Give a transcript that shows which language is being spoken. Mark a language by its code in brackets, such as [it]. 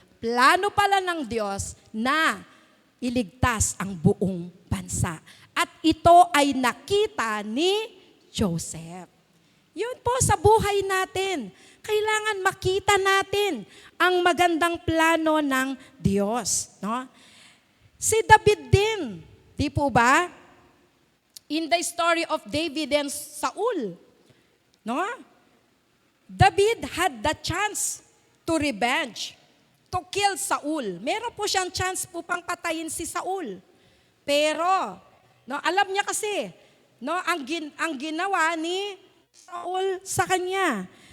[tl] Plano pala ng Diyos na iligtas ang buong bansa. At ito ay nakita ni Joseph. Yun po sa buhay natin. Kailangan makita natin ang magandang plano ng Diyos. No? Si David din, di po ba? [en] In the story of David and Saul, no? David had the chance to revenge, to kill Saul. [tl] Meron po siyang chance po pang patayin si Saul. Pero, no, alam niya kasi, no, ang ginawa ni Saul sa kanya.